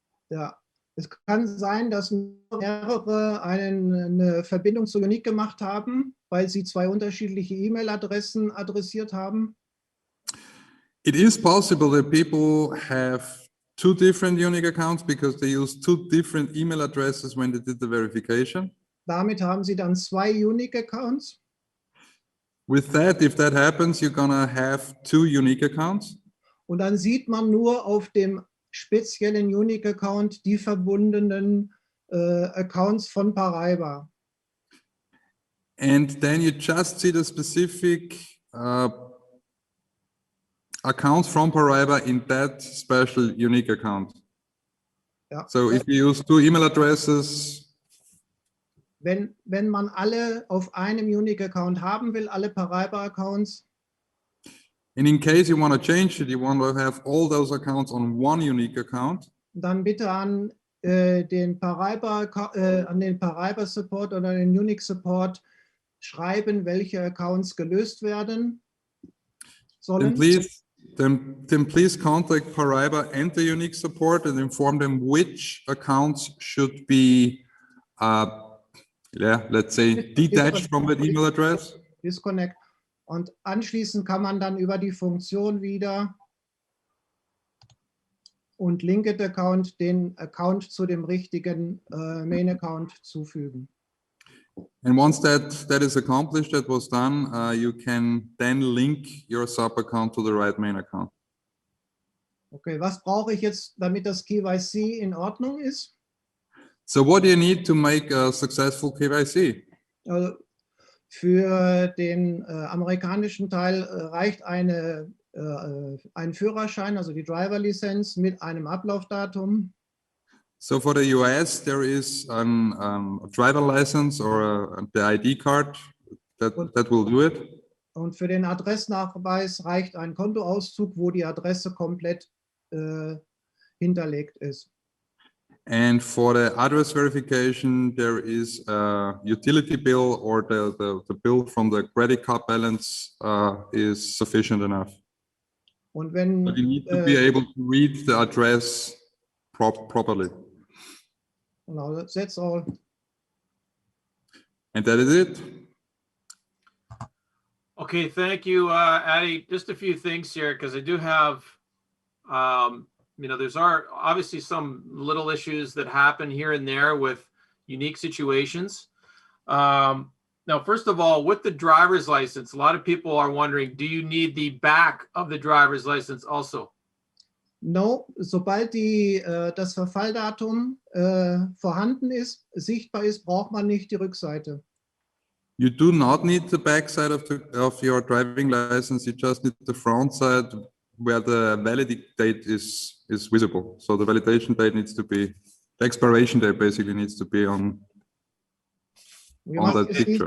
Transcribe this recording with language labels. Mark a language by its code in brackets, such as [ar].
[de] Ja, es kann sein, dass mehrere eine Verbindung zu Unique gemacht haben, weil sie zwei unterschiedliche E-Mail-Adressen adressiert haben. [en] It is possible that people have two different Unique accounts because they use two different email addresses when they did the verification. [de] Damit haben sie dann zwei Unique Accounts. [en] With that, if that happens, you're gonna have two Unique accounts. [de] Und dann sieht man nur auf dem speziellen Unique Account die verbundenen Accounts von Paraiba. [en] And then you just see the specific accounts from Paraiba in that special Unique account. [de] Ja. [en] So if you use two email addresses, [de] wenn man alle auf einem Unique Account haben will, alle Paraiba Accounts, [en] and in case you want to change it, you want to have all those accounts on one Unique account, [de] dann bitte an den Paraiba Support oder den Unique Support schreiben, welche Accounts gelöst werden sollen. [en] then please contact Paraiba and the Unique support and inform them which accounts should be, let's say, detached from that email address. Disconnect. [de] Und anschließend kann man dann über die Funktion wieder und Linked Account den Account zu dem richtigen Main Account zufügen. [en] And once that is accomplished, that was done, you can then link your sub account to the right main account. [de] Okay, was brauche ich jetzt, damit das KYC in Ordnung ist? [en] So what do you need to make a successful KYC? [de] Also Für den amerikanischen Teil reicht ein Führerschein, also die Driver-Lizenz mit einem Ablaufdatum. [en] So for the US, there is a driver license or the ID card that will do it. [de] Und für den Adressnachweis reicht ein Kontoauszug, wo die Adresse komplett hinterlegt ist. [en] And for the address verification, there is a utility bill or the bill from the credit card balance is sufficient enough. [de] Und wenn, [en] But you need to be able to read the address properly. [de] Genau, [en] that's all. And that is it. Okay, thank you, Addy. Just a few things here, because I do have, there's obviously some little issues that happen here and there with unique situations. Now, first of all, with the driver's license, a lot of people are wondering, do you need the back of the driver's license also? [de] No, sobald das Verfalldatum vorhanden ist, sichtbar ist, braucht man nicht die Rückseite. [en] You do not need the back side of your driving license. You just need the front side where the validity date is visible. So the validation date needs to be, the expiration date basically needs to be on that see picture.